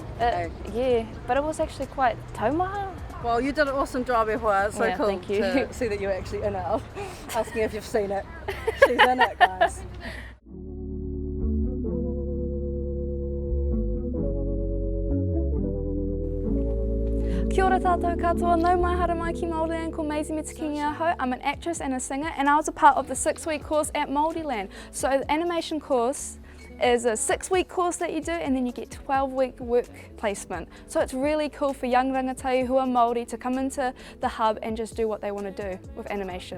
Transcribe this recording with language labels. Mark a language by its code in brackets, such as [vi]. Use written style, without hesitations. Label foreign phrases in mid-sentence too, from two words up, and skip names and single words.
[en] Yeah, but it was actually quite taumaha. Well, you did an awesome job, [mi] E Hoa. [en] It's so cool thank you. to see that you're actually in it. I'm asking if you've seen it. She's in it, guys. [mi] ora tātou katoa, nau mai hara mai ki Māoriland, ko Maisie me te kingi aho. [en] I'm an actress and a singer, and I was a part of the 6-week course at Māoriland. So the animation course is a 6-week course that you do, and then you get 12-week work placement. So it's really cool for young rangatahi who are Māori to come into the hub and just do what they want to do with animation.